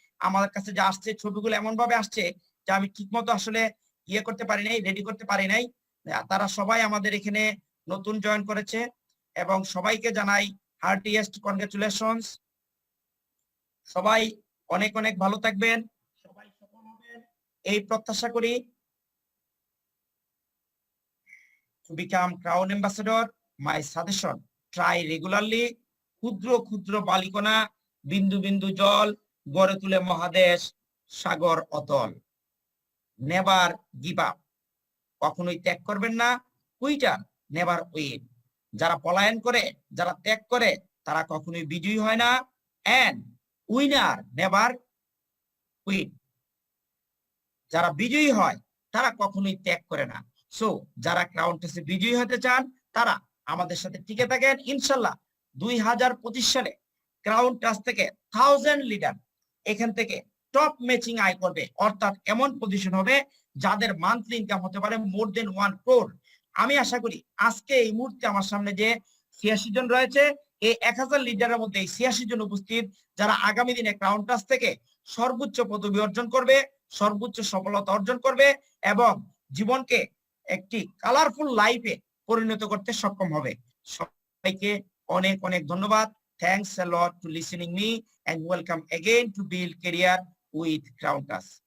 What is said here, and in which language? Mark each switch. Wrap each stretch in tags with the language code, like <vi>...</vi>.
<bn>আমার কাছে যা আসছে ছবিগুলো এমন ভাবে আসছে যে আমি ঠিক মতো আসলে ইয়ে করতে পারি নাই, রেডি করতে পারি নাই। তারা সবাই আমাদের এখানে নতুন জয়েন করেছে এবং সবাইকে জানাই</bn> <en>Heartiest congratulations.</en> <bn>সবাই অনেক অনেক ভালো থাকবেন, সবাই সফল হবেন এই প্রত্যাশা করি।</bn> <en>To become Crown Ambassador, my suggestion, try regularly.</en> <bn>ক্ষুদ্র ক্ষুদ্র বালিকণা, বিন্দু বিন্দু জল গড়ে তুলে মহাদেশ, সাগর অতল।</bn> <en>never give up,</en> <bn>কখনোই ত্যাগ করবেন না।</bn> <en>quitter never win,</en> <bn>যারা পলায়ন করে, যারা ত্যাগ করে, তারা কখনোই বিজয়ী হয় না।</bn> <en>and winner never win,</en> <bn>যারা বিজয়ী হয় তারা কখনোই ত্যাগ করে না। সো যারা ক্রাউন টাসে বিজয়ী হতে চান তারা আমাদের সাথে টিকে থাকেন। ইনশাল্লাহ 2025 সালে ক্রাউন টাস থেকে 1000 লিডার, এখান থেকে টপ ম্যাচিং আয় করবে, অর্থাৎ এমন পজিশন হবে যাদের মান্থলি ইনকাম হতে পারে</bn> <en>More than 1 crore।</en> <bn>আমি আশা করি আজকে এই মুহূর্তে আমার সামনে যে 86 জন রয়েছে, এই 1000 লিডারের মধ্যে এই 86 জন উপস্থিত, যারা আগামী দিনে ক্রাউন টাচ থেকে সর্বোচ্চ পদবি অর্জন করবে, সর্বোচ্চ সফলতা অর্জন করবে এবং জীবনকে একটি কালারফুল লাইফে পরিণত করতে সক্ষম হবে। সবাইকে অনেক অনেক ধন্যবাদ।</bn> <en>Thanks a lot to listening me and welcome again to build career with Crown Touch।</en>